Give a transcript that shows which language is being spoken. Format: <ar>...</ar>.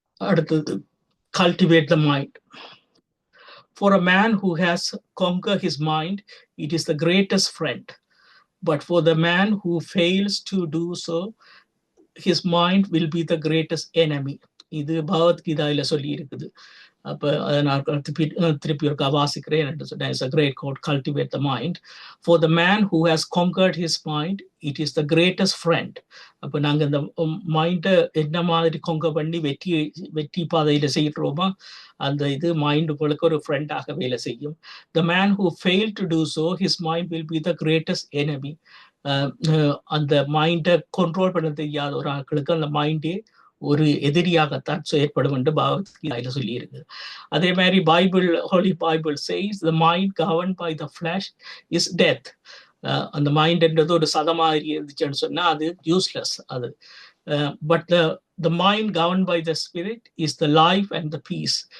<ta>அடுத்தது</ta> <en>cultivate the mind. For a man who has conquered his mind, it is the greatest friend. But for the man who fails to do so, his mind will be the greatest enemy.</en> <ta>இது பகவத்கீதையில சொல்லி இருக்குது. அப்ப அதை நான் திருப்பி ஒருக்கா வாசிக்கிறேன் என்று சொன்னேன்.</ta> <en>It's a great quote, cultivate the mind. For the man who has conquered his mind, it is the greatest friend.</en> <ta>அப்ப நாங்க இந்த மைண்டை என்ன மாதிரி கொங்கர் பண்ணி வெற்றி பாதையில செய்யறோமோ அந்த இது மைண்டுகளுக்கு ஒரு ஃப்ரெண்டாக வேலை செய்யும்.</ta> <en>The man who failed to do so, his mind will be the greatest enemy.</en> <ta>அந்த மைண்டை கண்ட்ரோல் பண்ண தெரியாத ஒரு ஆட்களுக்கு அந்த மைண்டே ஒரு எதிரியாகத்தான் செயற்படும் என்று பகவத்கீதையில சொல்லி இருக்கு. அதே மாதிரி</ta> <en>Holy Bible says the mind governed by the flesh is death.</en> <ta>அந்த மைண்ட்ன்றது ஒரு சதமாதிரி இருந்துச்சுன்னு சொன்னா அது யூஸ்லெஸ். அது</ta> <en>But the mind governed by the spirit is the life and the peace.</en>